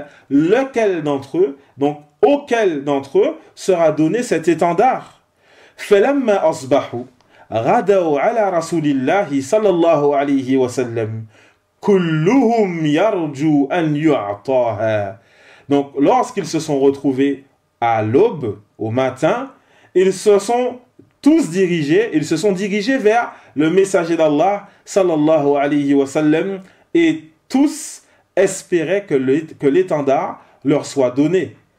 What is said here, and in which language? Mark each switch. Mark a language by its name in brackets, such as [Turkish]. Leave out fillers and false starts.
[French] Lequel d'entre eux, donc auquel d'entre eux sera donné cet étendard? [Arabic] فلما أصبحوا غدوا على رسول الله صلى الله عليه وسلم كلهم يرجو أن يعطاها. [French] Donc lorsqu'ils se sont retrouvés à l'aube, au matin, ils se sont dirigés vers le messager d'Allah sallallahu alayhi wa sallam, et tous espéraient que l'étendard leur soit donné.